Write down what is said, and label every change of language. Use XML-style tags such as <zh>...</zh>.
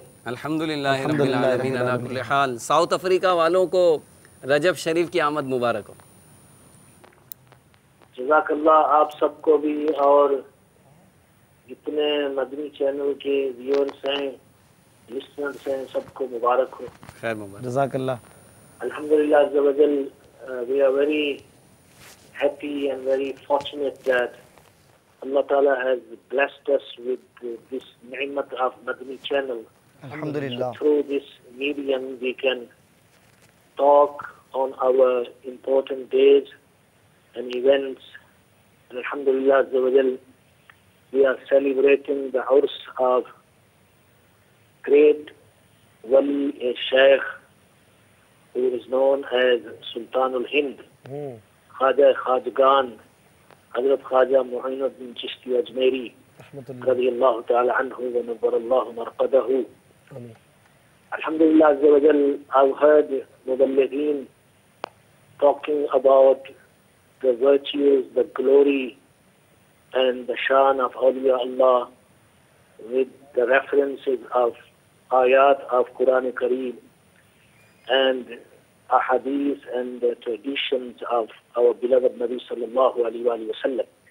<ur>الحمدللہ رب العالمین علی کل حال. ساؤتھ افریقہ والوں کو رجب شریف کی آمد مبارک ہو. جزاک اللہ. آپ سب کو بھی اور جتنے مدنی چینل کے ویورز ہیں، لسنرز ہیں، سب کو مبارک ہو. خیر مبارک. جزاک اللہ.</ur> <en>Alhamdulillah Azza wa Jal, we are very happy and very fortunate that Allah Ta'ala has blessed us with this ni'mat of Madani channel. Alhamdulillah. So through this medium we can talk on our important days and events. And Alhamdulillah Azza wa Jal, we are celebrating the Urs of great Wali, a Shaykh, who is known as Sultan al-Hind, Khwaja Khwajagan, Hazrat Khwaja Mu'inuddin Chishti Ajmeri,</en> <ar>رضی اللہ تعالی عنہ ونور اللہ مرقدہ.</ar> <en>Alhamdulillah Azza wa Jal, I've heard Muballighin talking about the virtues, the glory and the shan of awliya Allah with the references of ayat of Quran Kareem and ahadith and the traditions of our beloved Nabi sallallahu alaihi wasallam.</en>